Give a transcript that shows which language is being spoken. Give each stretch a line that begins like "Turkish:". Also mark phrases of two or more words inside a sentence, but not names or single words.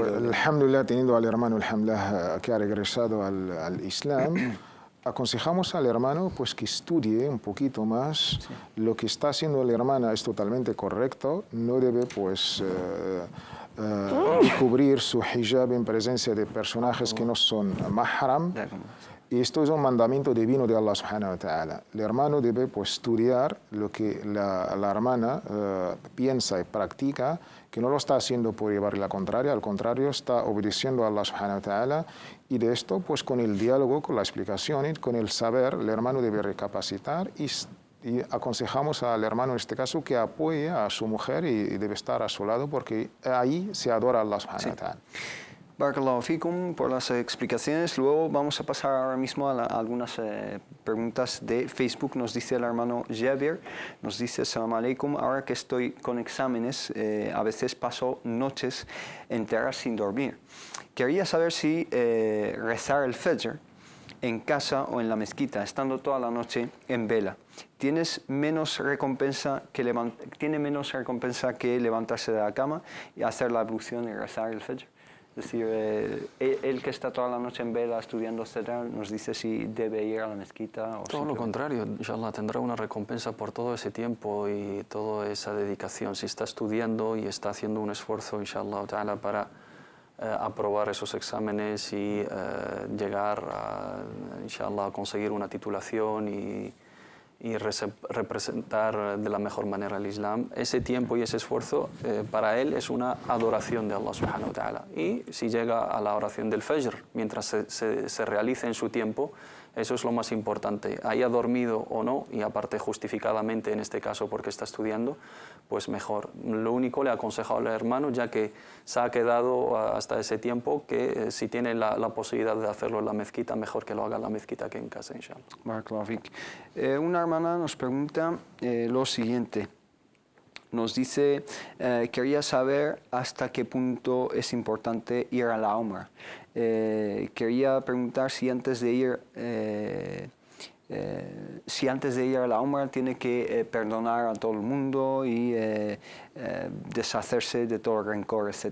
Spanish: pues
Arabic: الحمد لله,
Spanish: teniendo al hermano
Arabic: الحمد لله
Spanish: que ha regresado al Islam, aconsejamos al hermano pues que estudie un poquito más. Lo que está haciendo la hermana es totalmente correcto, no debe pues cubrir su hijab en presencia de personajes que no son mahram. Y esto es un mandamiento divino de Allah
Arabic: سبحانه وتعالى.
Spanish: El hermano debe pues, estudiar lo que la hermana piensa y practica, que no lo está haciendo por llevarle la contraria, al contrario, está obedeciendo a Allah
Arabic: سبحانه وتعالى.
Spanish: Y de esto, pues con el diálogo, con la explicación y con el saber, el hermano debe recapacitar y aconsejamos al hermano en este caso que apoye a su mujer y debe estar a su lado porque ahí se adora a Allah
Arabic: سبحانه وتعالى. بارك الله فيكم
Spanish: por las explicaciones. Luego vamos a pasar ahora mismo a algunas preguntas de Facebook. Nos dice el hermano Javier, nos dice:
Arabic: السلام عليكم,
Spanish: ahora que estoy con exámenes, a veces paso noches enteras sin dormir. Quería saber si rezar el Fajr en casa o en la mezquita, estando toda la noche en vela, tiene menos recompensa que levantarse de la cama y hacer la ablución y rezar el Fajr. Es decir, él que está toda la noche en vela estudiando, etcétera, nos dice si debe ir a la mezquita o todo lo contrario,
Arabic: إن شاء الله,
Spanish: tendrá una recompensa por todo ese tiempo y toda esa dedicación. Si está estudiando y está haciendo un esfuerzo,
Arabic: إن شاء الله تعالى,
Spanish: para aprobar esos exámenes y llegar a,
Arabic: إن شاء الله,
Spanish: a conseguir una titulación y representar de la mejor manera el Islam, ese tiempo y ese esfuerzo para él es una adoración de Allah
Arabic: سبحانه وتعالى.
Spanish: Y si llega a la oración del Fajr, mientras se realice en su tiempo, eso es lo más importante. Haya dormido o no, y aparte justificadamente en este caso porque está estudiando, pues mejor. Lo único le he aconsejado al hermano, ya que se ha quedado hasta ese tiempo, que si tiene la posibilidad de hacerlo en la mezquita, mejor que lo haga en la mezquita que en casa,
Arabic: إن شاء الله. بارك الله فيك.
Spanish: Una hermana nos pregunta lo siguiente. Nos dice, quería saber hasta qué punto es importante ir a la Umrah. Quería preguntar si antes de ir a la Umrah tiene que perdonar a todo el mundo y deshacerse de todo el rencor, etc.